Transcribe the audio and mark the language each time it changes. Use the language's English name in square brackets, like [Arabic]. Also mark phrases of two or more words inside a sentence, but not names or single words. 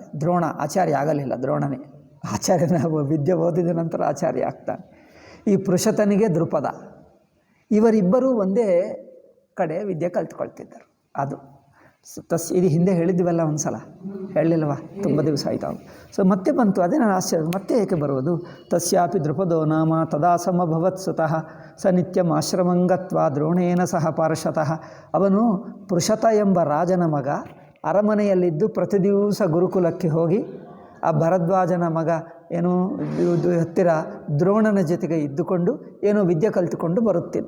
[Kannada] ದ್ರೋಣ ಆಚಾರ್ಯ ಆಗಲಿಲ್ಲ, ದ್ರೋಣನೇ ಆಚಾರ್ಯನ ವಿದ್ಯೆ ಓದಿದ ನಂತರ ಆಚಾರ್ಯ ಆಗ್ತಾನೆ. ಈ ಪೃಷತನಿಗೆ ದೃಪದ. ಇವರಿಬ್ಬರೂ ಒಂದೇ ಕಡೆ ವಿದ್ಯೆ ಕಲ್ತ್ಕೊಳ್ತಿದ್ದರು. ಅದು ಇದು ಹಿಂದೆ ಹೇಳಿದ್ವಲ್ಲ ಒಂದು ಸಲ, ಹೇಳಲಿಲ್ಲವ? ತುಂಬ ದಿವಸ ಆಯಿತು. ಸೊ ಮತ್ತೆ ಬಂತು. ಅದೇ ನಾನು ಆಶ್ಚರ್ಯ, ಮತ್ತೆ ಏಕೆ ಬರುವುದು? [Sanskrit] ತಸ್ಯಾಪಿ ದೃಪದೋ ನಾಮ ತದಾ ಸಮಭವತ್ ಸುತಃ ಸ ನಿತ್ಯಂ ಆಶ್ರಮಂಗತ್ವ ದ್ರೋಣೇನ ಸಹ ಪಾರ್ಷತಃ. [Kannada] ಅವನು ಪೃಷತ ಎಂಬ ರಾಜನ ಮಗ. ಅರಮನೆಯಲ್ಲಿದ್ದು ಪ್ರತಿ ದಿವಸ ಗುರುಕುಲಕ್ಕೆ ಹೋಗಿ ಆ ಭರದ್ವಾಜನ ಮಗ ಏನು ಹತ್ತಿರ ದ್ರೋಣನ ಜೊತೆಗೆ ಇದ್ದುಕೊಂಡು ಏನೋ ವಿದ್ಯೆ ಕಲಿತುಕೊಂಡು ಬರುತ್ತಿದ್ದ.